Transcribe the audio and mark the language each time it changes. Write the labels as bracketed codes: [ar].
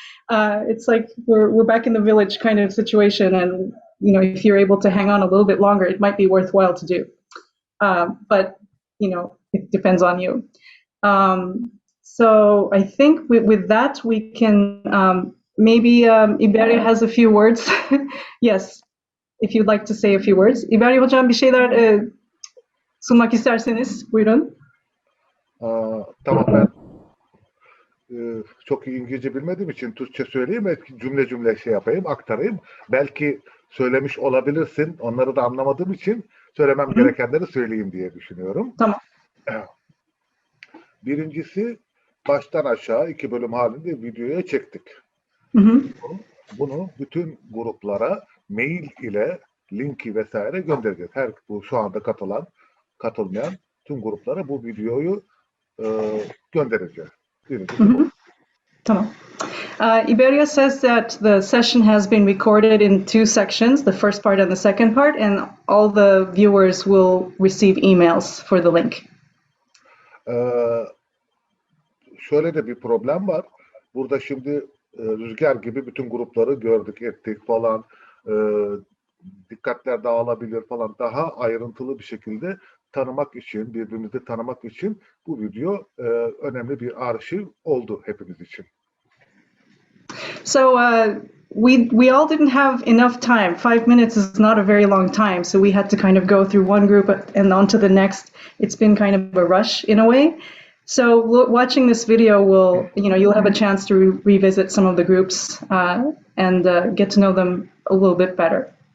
[en] It's like we're back in the village kind of situation, and if you're able to hang on a little bit longer, it might be worthwhile to do. But it depends on you. So I think with that we can maybe İberya has a few words. Yes, if you'd like to say a few words. [tr] İberya hocam bir şeyler sunmak isterseniz buyurun. Tamam, ben çok iyi İngilizce bilmediğim için Türkçe söyleyeyim ve cümle yapayım, aktarayım. Belki söylemiş olabilirsin. Onları da anlamadığım için söylemem gerekenleri söyleyeyim diye düşünüyorum. Tamam. Birincisi, baştan aşağı 2 bölüm halinde videoya çektik. Bunu bütün gruplara mail ile linki vesaire göndereceğiz. Bu şu anda katılmayan tüm gruplara bu videoyu göndereceğiz. Tamam. [en] İberya says that the session has been recorded in 2 sections, the first part and the second part, and all the viewers will receive emails for the link. [tr] Şöyle de bir problem var. Burada şimdi rüzgar gibi bütün grupları gördük, ettik falan. Dikkatler dağılabilir falan. Daha ayrıntılı bir şekilde tanımak için, birbirimizi tanımak için bu video önemli bir arşiv oldu hepimiz için. [en] So we all didn't have enough time. 5 minutes is not a very long time, so we had to kind of go through one group and on to the next. It's been kind of a rush in a way. So watching this video you'll have a chance to revisit some of the groups and get to know them a little bit better.